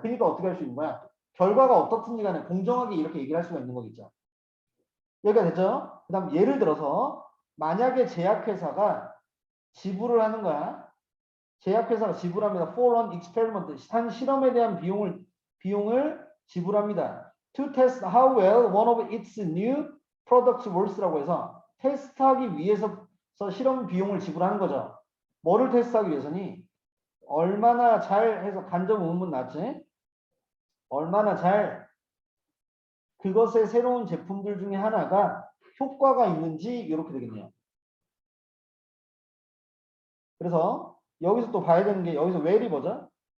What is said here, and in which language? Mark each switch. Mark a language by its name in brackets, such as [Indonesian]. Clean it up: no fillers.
[Korean] 그러니까 어떻게 할 수 있는 거야? 결과가 어떻든지 간에 공정하게 이렇게 얘기를 할 수가 있는 거겠죠. 여기가 됐죠? 그 다음 예를 들어서 만약에 제약회사가 지불을 하는 거야. 제약회사가 지불합니다. [English] For an experiment. [Korean] 한 실험에 대한 비용을 지불합니다. [English] To test how well one of its new products works라고 [Korean] 해서 테스트하기 위해서 실험 비용을 지불하는 거죠. 뭐를 테스트하기 위해서니? 얼마나 잘 해서 간접 의문 났지? 얼마나 잘 그것의 새로운 제품들 중에 하나가 효과가 있는지 이렇게 되겠네요. 그래서 여기서 또 봐야 되는 게 여기서 where이 뭐죠?